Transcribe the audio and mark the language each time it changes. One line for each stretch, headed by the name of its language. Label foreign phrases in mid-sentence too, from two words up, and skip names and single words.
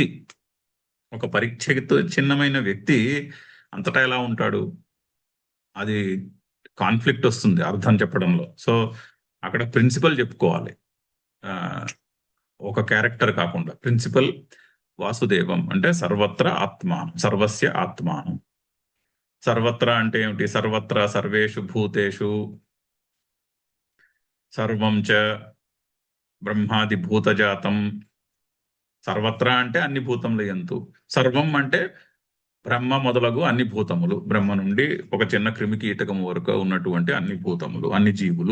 Telugu: ఒక చిన్నమైన వ్యక్తి అంతటా ఎలా ఉంటాడు? అది కాన్ఫ్లిక్ట్ వస్తుంది అర్థం చెప్పడంలో. సో అక్కడ ప్రిన్సిపల్ చెప్పుకోవాలి, ఒక క్యారెక్టర్ కాకుండా. ప్రిన్సిపల్ వాసుదేవం అంటే
Sanskrit: సర్వత్ర ఆత్మానం, సర్వస్య ఆత్మానం.
Telugu: సర్వత్ర అంటే ఏమిటి?
Sanskrit: సర్వత్ర సర్వేషు భూతేషు సర్వం చ బ్రహ్మాది భూతజాతం.
Telugu: సర్వత్ర అంటే అన్ని భూతములు ఎంతు. సర్వం అంటే బ్రహ్మ మొదలగు అన్ని భూతములు, బ్రహ్మ నుండి ఒక చిన్న క్రిమి కీటకము వరకు ఉన్నటువంటి అన్ని భూతములు, అన్ని జీవులు.